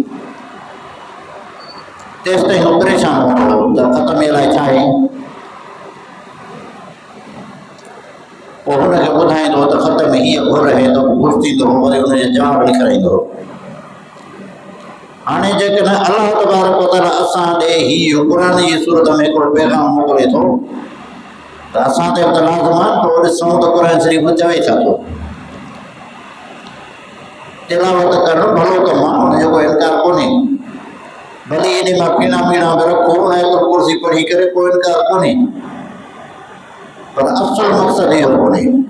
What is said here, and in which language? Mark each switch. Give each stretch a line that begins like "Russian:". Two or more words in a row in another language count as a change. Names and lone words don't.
Sindhi: तेसि ताईं हू परेशान हूंदो त ख़त में अलाए छा आहे। पोइ हुनखे ॿुधाईंदो त ख़त में हीअ घुर आहे त ख़ुशि थींदो, वरी हुनजे जवाब लिखाईंदो। हाणे जेकॾहिं
Arabic: الله تبارك وتعالى
Sindhi: असां ॾे हीअ क़ुरान जी सूरत में हिकिड़ो पैगाम मोकिले थो त असां ते बि त लाज़िम आहे पोइ ॾिसूं त क़ुरान शरीफ़ चवे छा थो। तिलावत करणु भलो कमु आहे, हुनजो कोई इनकार कोन्हे। भले इन मां पीना मीणा बि रखो ऐं तो कुर्सी पढ़ी करे कोई इनकार कोन्हे, पर असुल मक़सदु इहो कोन्हे।